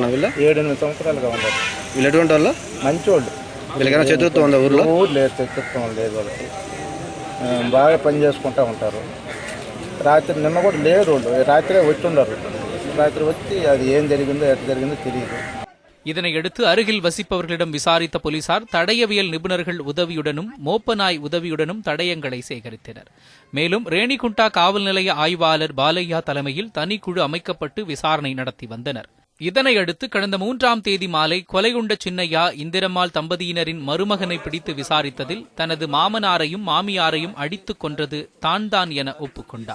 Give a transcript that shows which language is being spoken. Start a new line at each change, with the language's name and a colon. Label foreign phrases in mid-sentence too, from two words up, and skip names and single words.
Telugu: నా వీళ్ళు 7-8 సంవత్సరాలుగా ఉన్నారు. వీళ్ళు ఎటువంటి వాళ్ళు? మంచోళ్ళు. వీళ్ళకైనా చతుర్థం ఉందా ఊర్లో? ఊరు లేదు, చతుర్థం లేదు. వాళ్ళకి బాగా పని చేసుకుంటూ ఉంటారు. రాత్రి నిన్న కూడా లేరు, వాళ్ళు రాత్రే వచ్చి ఉండరు. రాత్రి వచ్చి అది ఏం జరిగిందో ఎట్లా జరిగిందో తెలియదు.
Tamil: இதனையடுத்து அருகில் வசிப்பவர்களிடம் விசாரித்த போலீசார் தடயவியல் நிபுணர்கள் உதவியுடனும் மோப்பநாய் உதவியுடனும் தடயங்களை சேகரித்தனர். மேலும் ரேணிகுண்டா காவல் நிலைய ஆய்வாளர் பாலையா தலைமையில் தனிக்குழு அமைக்கப்பட்டு விசாரணை நடத்தி வந்தனர். இதனையடுத்து கடந்த 3ஆம் தேதி மாலை கொலையுண்ட சின்னையா இந்திரம்மாள் தம்பதியினரின் மருமகனை பிடித்து விசாரித்ததில் தனது மாமனாரையும் மாமியாரையும் அடித்துக் கொன்றது தான் என ஒப்புக்கொண்டார்.